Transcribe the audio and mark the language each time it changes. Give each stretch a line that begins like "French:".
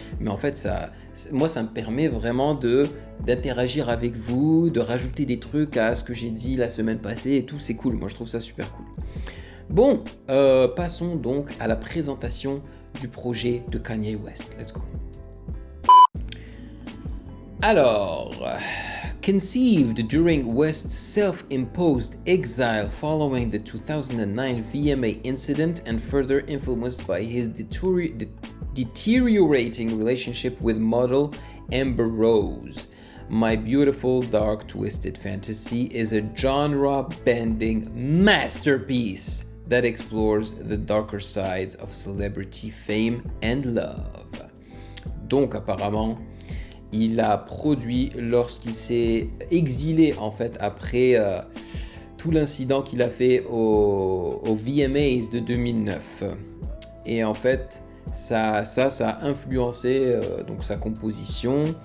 French: Mais en fait, moi ça me permet vraiment d'interagir avec vous, de rajouter des trucs à ce que j'ai dit la semaine passée et tout, c'est cool, moi je trouve ça super cool. Bon, passons donc à la présentation du projet de Kanye West,
English: let's go. Alors, conceived during West's self-imposed exile following the 2009 VMA incident and further influenced by his deteriorating relationship with model Amber Rose, My Beautiful Dark Twisted Fantasy is a genre-bending masterpiece that explores the darker sides of celebrity fame and love.
French: Donc apparemment, il a produit lorsqu'il s'est exilé en fait après tout l'incident qu'il a fait au VMAs de 2009. Et en fait, ça a influencé donc sa composition.